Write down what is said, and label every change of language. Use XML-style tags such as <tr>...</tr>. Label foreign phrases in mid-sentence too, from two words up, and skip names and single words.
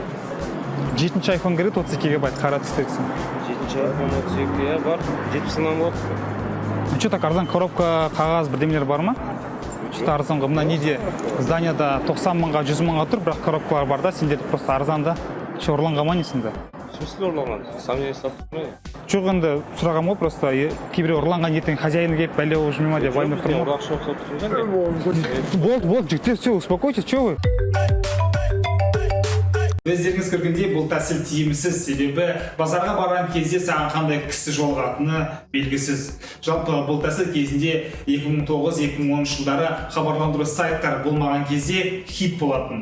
<kk>7-ші iPhone керек, 32 гигабайт қара түстегісін. 7-ші iPhone 32 бар, 70-нан болады.</kk> <ru>Что так</ru> <kk>арзан коробка, қағаз бірдемелер бар ма? Что арзан ғой, мына неде зданияда 90 мыңға, 100 мыңға тұр, бірақ коробкалар бар да, сендер просто арзанда. Что ұрланған ма несінде?</kk> <ru>В смысле</ru> <kk>ұрланған? Сам не сатып тұрмай? Жоқ, енді сұрағам ғой, просто кейбіреу ұрланған ертең хозяины келіп бәле болып жүрмей ма деп уайымдап тұрмын. Ақша ұқсап тұрмын. Болды, жігіттер,</kk> <ru>все, успокойтесь, что вы?</ru> <kk>Өздеріңіз көргендей, бұл тәсіл тиімсіз, себебі базарға барған кезде саған қандай кісі жолығатыны белгісіз. Жалпы бұл тәсіл кезінде 2009-2010 жылдары хабарландыру сайттар болмаған кезде хит болатын.</kk>